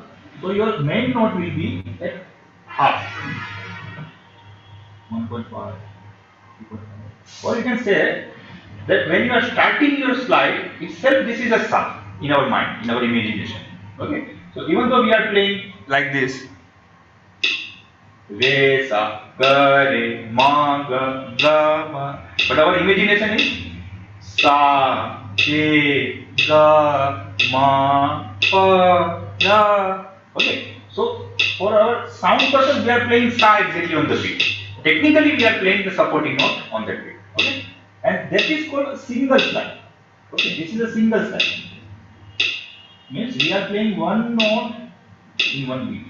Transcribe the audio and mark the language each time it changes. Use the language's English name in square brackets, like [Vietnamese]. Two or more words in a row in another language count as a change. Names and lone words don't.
[English] So your main note will be at half. 1.5, 2.5. Or you can say that when you are starting your slide itself, this is a sum in our mind, in our imagination. Okay. So even though we are playing like this, re sa ga re ma ga ga ma, but our imagination is sa re ga ma pa ga. Okay. So for our sound purpose, we are playing sa exactly on the beat. Technically, we are playing the supporting note on that beat. Okay. And that is called a single slide. Okay, this is a single slide. Means we are playing one note in one beat.